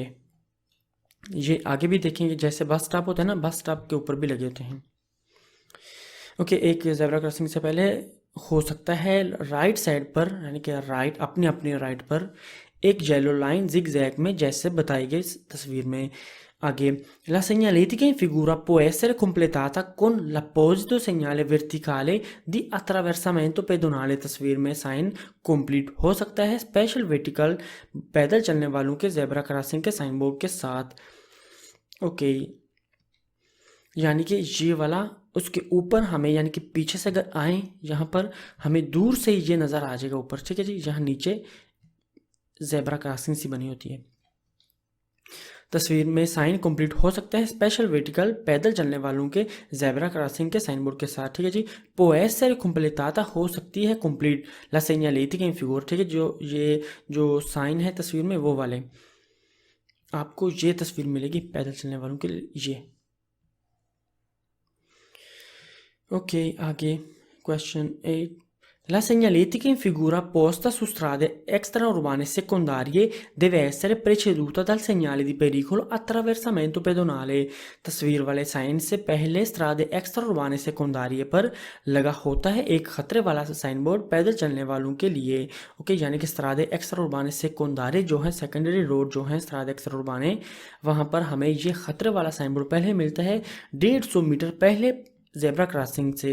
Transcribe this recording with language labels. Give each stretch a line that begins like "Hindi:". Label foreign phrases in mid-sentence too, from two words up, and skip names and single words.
Urdu: یہ آگے بھی دیکھیں گے، جیسے
English: bus stop
Urdu: ہوتا ہے نا,
English: bus stop
Urdu: کے اوپر بھی لگے ہوتے ہیں. اوکے، ایک
English: zebra crossing
Urdu: سے پہلے ہو سکتا ہے
English: right side
Urdu: پر، یعنی کہ رائٹ اپنے رائٹ پر ایک
English: yellow line
Urdu: زگ زیگ میں جیسے بتائی گئی اس تصویر میں.
Italian: Aghe, la segnaletica in figura può essere completata con l'apposito segnale verticale di attraversamento pedonale।
Urdu: تصویر میں
English: sign complete
Urdu: ہو سکتا ہے
English: special vertical
Urdu: پیدل چلنے والوں کے
English: zebra crossing
Urdu: کے
English: sign board
Urdu: کے ساتھ. اوکے، یعنی کہ یہ والا اس کے اوپر ہمیں، یعنی کہ پیچھے سے اگر آئے یہاں پر ہمیں دور سے یہ نظر آ جائے گا اوپر، ٹھیک ہے جی، یہاں نیچے
English: zebra crossing
Urdu: سی بنی ہوتی ہے. تصویر میں
English: sign complete
Urdu: ہو سکتا ہے
English: special vertical
Urdu: پیدل چلنے والوں کے
English: zebra crossing
Urdu: کے
English: sign board
Urdu: کے ساتھ، ٹھیک ہے جی.
Italian: può essere completata
Urdu: ہو سکتی ہے کمپلیٹ
Italian: la segnaletica in figura,
Urdu: ٹھیک ہے، جو یہ جو سائن ہے تصویر میں وہ والے آپ کو یہ تصویر ملے گی پیدل چلنے والوں کے لیے یہ. اوکے، آگے کوئسچن 8,
Italian: la segnaletica in figura posta su strade extraurbane secondarie deve essere preceduta dal segnale di pericolo attraversamento pedonale।
Urdu: تصویر والے سائن سے پہلے
Italian: strade extraurbane secondarie
Urdu: پر لگا ہوتا ہے ایک خطرے والا
English: sign board
Urdu: پیدل چلنے والوں کے لیے. اوکے، یعنی کہ
Italian: strade extraurbane secondarie
Urdu: جو ہے
English: secondary road
Urdu: جو ہے
Italian: strade extraurbane,
Urdu: ، وہاں پر ہمیں یہ خطرے والا
English: sign board
Urdu: پہلے ملتا ہے 150 میٹر پہلے
English: zebra crossing
Urdu: سے.